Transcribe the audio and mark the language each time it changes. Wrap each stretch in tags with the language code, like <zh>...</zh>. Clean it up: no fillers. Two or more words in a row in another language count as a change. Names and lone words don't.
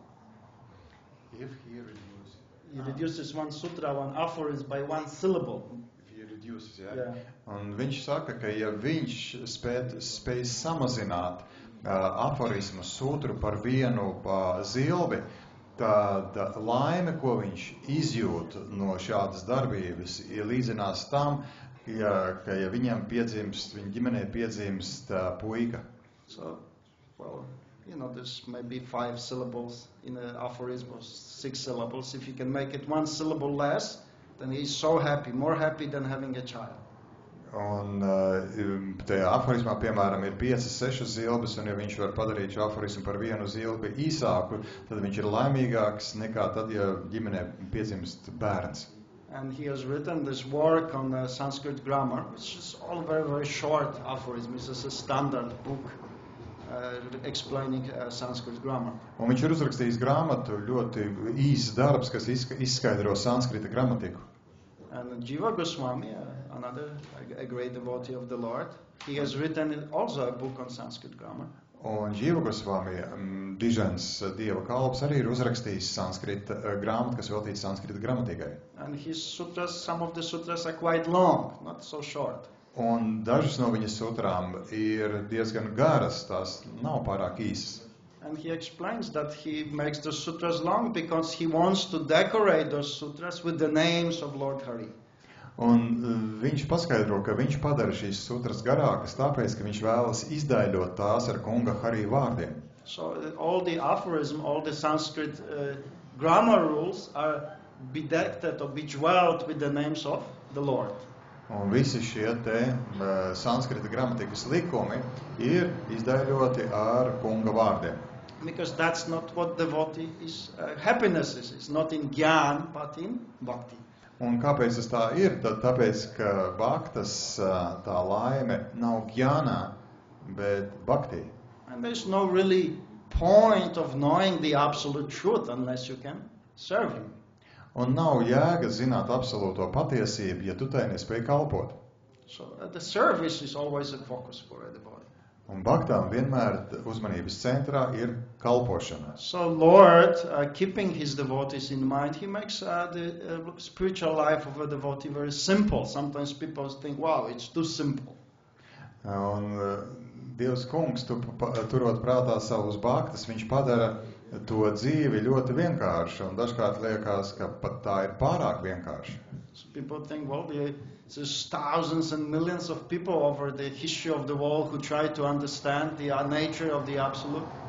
<en>If He reduces one sutra, one aphorism by one syllable. Yeah.</en> <lv>Un viņš saka, ka ja viņš spēj samazināt aforismu sutru par vienu zilbi, tad laime, ko viņš izjūt no šādas darbības, ir līdzinās tam, ka ja viņam piedzimst, viņa ģimenē piedzimst puika.</lv> <en>So, well, there's maybe 5 syllables in an aphorism or 6 syllables. If you can make it 1 syllable less, then he's so happy, more happy than having a child.</en> <lv>Un tajā aforismā, piemēram, ir 5-6 zilbes, un ja viņš var padarīt šo aforismu par vienu zilbi īsāku, tad viņš ir laimīgāks nekā tad, ja ģimenē piedzimst bērns.</lv> <en>And he has written this work on Sanskrit grammar, which is all very, very short aphorism. It's just a standard book explaining Sanskrit grammar.</en> <lv>Un viņš ir uzrakstījis grāmatu, ļoti īsts darbs, kas izskaidro sanskrita gramatiku.</lv> <en>And Jiva Goswami, a great devotee of the Lord, he has written also a book on Sanskrit grammar.</en> <lv>Un Jiva Goswami, dižens dieva kalps, arī ir uzrakstījis sanskrita grāmatu, kas veltīts sanskrita gramatikai.</lv> <en>And his sutras, some of the sutras are quite long, not so short.</en> <lv>Un dažas no viņa sutrām ir diezgan garas, tās nav pārāk īsas.</lv> <en>And he explains that he makes the sutras long because he wants to decorate those sutras with the names of Lord Hari.</en> <lv>Un viņš paskaidro, ka viņš padara šīs sutras garākas, tāpēc, ka viņš vēlas izdaļot tās ar kunga Hari vārdiem.</lv> <en>So all the aphorism, all the Sanskrit grammar rules are bedecked or bejeweled with the names of the Lord.</en> <lv>Un visi šie te sanskrita gramatikas likumi ir izdaļoti ar kunga vārdiem.</lv> <en>Because that's not what devotee is, happiness is. It's not in jnana, but in bhakti.</en> <lv>Un kāpēc tas tā ir? Tad tāpēc, ka bhaktas tā laime nav jnānā, bet bhakti.</lv> <en>And there's no really point of knowing the absolute truth unless you can serve him.</en> <lv>Un nav jēga zināt absolūto patiesību, ja tu tai nespēj kalpot.</lv> <en>So the service is always a focus for the body.</en> <lv>Un baktām vienmēr uzmanības centrā ir kalpošana.</lv> <en>So Lord, keeping his devotees in mind, he makes the spiritual life of a devotee very simple. Sometimes people think, wow, it's too simple.</en> <lv>Un Dievs kungs, turot prātā savus bhaktas, viņš padara to dzīvi ļoti vienkārši. Un dažkārt liekas, ka pat tā ir pārāk vienkārši.</lv> <en>So people think, well, there's thousands and millions of people over the history of the world who try to understand the nature of the absolute.</en>